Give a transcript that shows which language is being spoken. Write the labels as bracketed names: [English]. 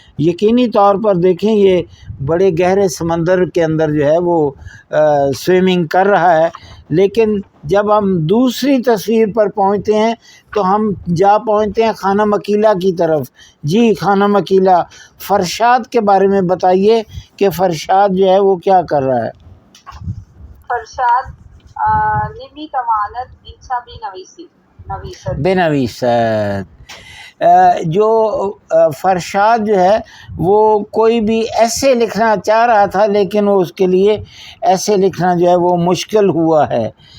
[Urdu] یقینی طور پر دیکھیں یہ بڑے گہرے سمندر کے اندر جو ہے وہ سوئمنگ کر رہا ہے، لیکن جب ہم دوسری تصویر پر پہنچتے ہیں تو ہم جا پہنچتے ہیں خانہ مکیلہ کی طرف. جی خانہ مکیلہ، فرشاد کے بارے میں بتائیے کہ فرشاد جو ہے وہ کیا کر رہا ہے؟ [Persian] فرشاد نمیتواند انسا بنویسد. بنویسد. [Urdu] جو فرشاد جو ہے وہ کوئی بھی ایسے لکھنا چاہ رہا تھا لیکن وہ اس کے لیے ایسے لکھنا جو ہے وہ مشکل ہوا ہے.